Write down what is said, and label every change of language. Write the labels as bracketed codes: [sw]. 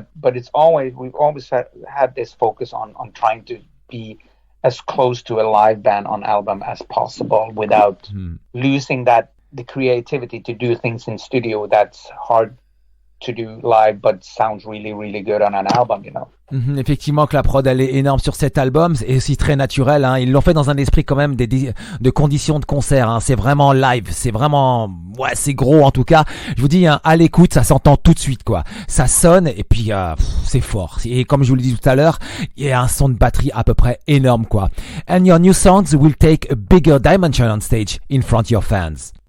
[en] But we've always had this focus on trying to be as close to a live band on album as possible without losing the creativity to do things in studio that's hard to do live but sounds really, really good on an album, you know. [fr] Effectivement que la prod elle est énorme sur cet album, et aussi très naturel, hein. Ils l'ont fait dans un esprit quand même de conditions de concert, hein. C'est vraiment live, c'est vraiment, ouais, c'est gros en tout cas. Je vous dis, hein, à l'écoute, ça s'entend tout de suite, quoi. Ça sonne, et puis c'est fort. Et comme je vous le dis tout à l'heure, il y a un son de batterie à peu près énorme, quoi. [en] And your new songs will take a bigger dimension on stage in front of your fans.